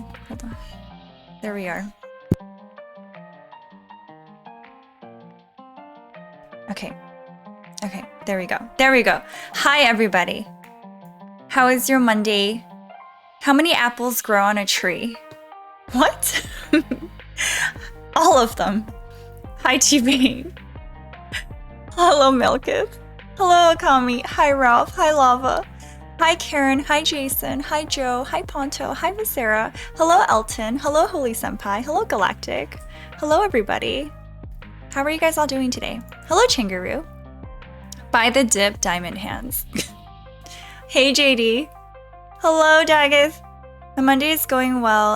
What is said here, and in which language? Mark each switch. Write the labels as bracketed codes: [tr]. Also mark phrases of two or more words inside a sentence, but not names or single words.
[en] Hold on. There we are. Okay. Okay, there we go. There we go. Hi, everybody. How is your Monday? How many apples grow on a tree? What? All of them. Hi, T-Bane. Hello, Milkith. Hello, Akami. Hi, Ralph. Hi, Lava. Hi, Karen. Hi, Jason. Hi, Joe. Hi, Ponto. Hi, Visera. Hello, Elton. Hello, Holy Senpai. Hello, Galactic. Hello, everybody. How are you guys all doing today? Hello, Chingaroo. Buy the dip, diamond hands. Hey, JD. Hello, Daggeth. The Monday is going well.